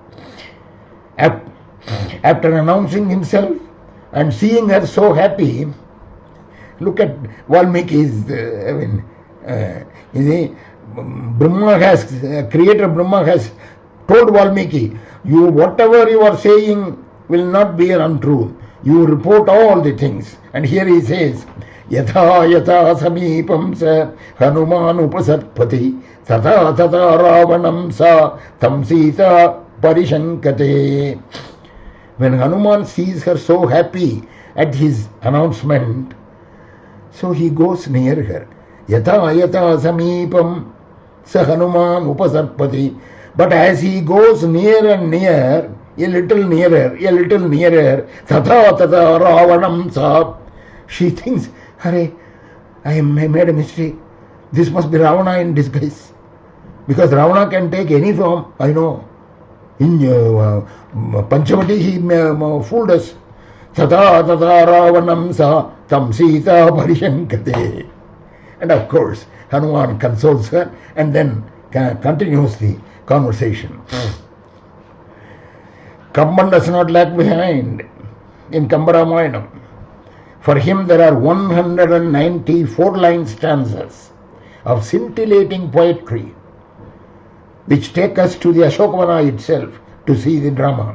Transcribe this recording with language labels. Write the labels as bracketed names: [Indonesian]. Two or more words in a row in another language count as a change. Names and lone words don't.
[English] After announcing himself and seeing her so happy, look at Valmiki's, Brahma has, Creator Brahma has told Valmiki, whatever you are saying will not be an untruth. You report all the things. And here he says, [Sanskrit] Yatha yatha samipam sa Hanuman upasarpati tata tata ravanam sa tam sita parishankate. [English] When Hanuman sees her so happy at his announcement, so he goes near her. [Sanskrit] Yatha yatha samipam sa Hanuman upasarpati. [English] But as he goes near and near, a little nearer, [Sanskrit] tata tata ravanam sa, [English] she thinks, Hare, I made a mistake. This must be Ravana in disguise. Because Ravana can take any form, I know. In Panchavati he fooled us. [Sanskrit] Tata tata ravanam sa tam sita parishankate. [English] And of course, Hanuman consoles her and then continues the conversation. Kamban does not lag behind in Kambaramayanam. For him there are 194 line stanzas of scintillating poetry which take us to the Ashokavana itself to see the drama.